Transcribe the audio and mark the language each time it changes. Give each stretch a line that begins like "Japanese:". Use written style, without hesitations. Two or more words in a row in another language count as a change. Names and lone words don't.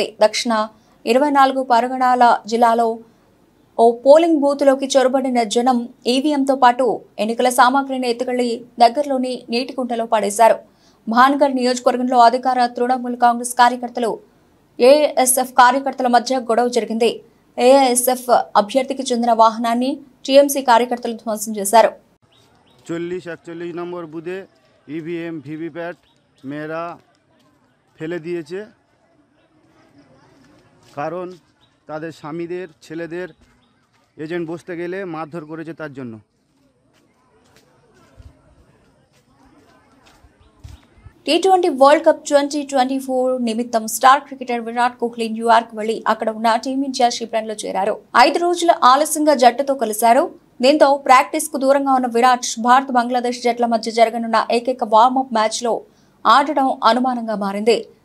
Telugu: దక్షిణ 24 పరగణాల జిల్లాలో ఓ పోలింగ్ బూత్లోకి చొరబడిన జనం ఈవీఎంతో పాటు ఎన్నికల సామాగ్రిని ఎత్తుకెళ్లి దగ్గరలోని నీటి కుంటలో పడేశారు. భాన్గర్ నియోజకవర్గంలో అధికార తృణమూల్ కాంగ్రెస్ కార్యకర్తలు, ఏఎస్ఎఫ్ కార్యకర్తల మధ్య గొడవ జరిగింది. ఏఎస్ఎఫ్ అభ్యర్థికి చెందిన వాహనాన్ని టీఎంసీ కార్యకర్తలు ధ్వంసం చేశారు.
Bangla: 40-41 নম্বর বুথে ইভিএম ভিভিপ্যাট মেয়েরা ফেলে দিয়েছে, কারণ তাদের স্বামীদের ছেলেদের এজেন্ট বসতে গেলে মারধর করেছে তার জন্য।
Telugu: T20 వరల్డ్ కప్ 2024 నిమిత్తం స్టార్ క్రికెటర్ విరాట్ కోహ్లీ న్యూయార్క్ వెళ్లి అక్కడ ఉన్న టీమిండియా శిబిరంలో చేరారు. 5 రోజుల ఆలస్యంగా జట్టుతో కలిశారు. దీంతో ప్రాక్టీస్ కు దూరంగా ఉన్న విరాట్ భారత్ బంగ్లాదేశ్ జట్ల మధ్య జరగనున్న ఏకైక వార్మప్ మ్యాచ్ లో ఆడడం అనుమానంగా మారింది.